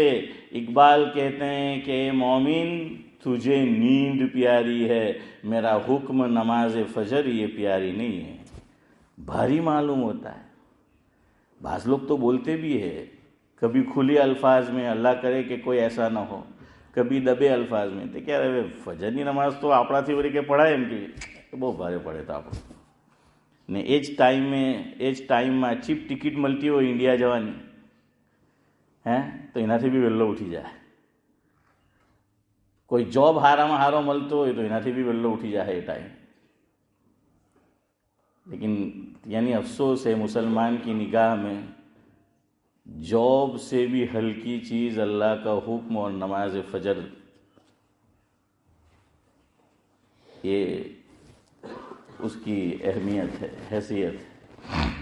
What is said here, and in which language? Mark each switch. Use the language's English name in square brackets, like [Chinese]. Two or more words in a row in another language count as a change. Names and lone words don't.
[Urdu] اقبال کہتے ہیں کہ اے مومن تجھے نیند پیاری ہے، میرا حکم نماز فجر یہ پیاری نہیں ہے۔ بھاری معلوم ہوتا ہے۔ بعض لوگ تو بولتے بھی ہے، کبھی کھلی الفاظ میں، اللہ کرے کہ کوئی ایسا نہ ہو، کبھی دبے الفاظ میں، تو کہہ رہے فجر کی نماز تو [Gujarati] આપણા થી વળી કે પઢાય એમ કે બહુ ભારે પડે તો આપણે ને એ જ ટાઈમમાં [English] cheap ticket [Gujarati] મળતી હોય ઇન્ડિયા જવાની, હે તો એનાથી બી વહેલો ઉઠી જાય। કોઈ જોબ હારામાં હારો મળતો હોય તો એનાથી બી વહેલો ઉઠી જાય એ ટાઈમ। [Urdu] لیکن یعنی افسوس ہے مسلمان کی نگاہ میں جاب سے بھی ہلکی چیز اللہ کا حکم اور نماز فجر، یہ اس کی اہمیت ہے، حیثیت ہے۔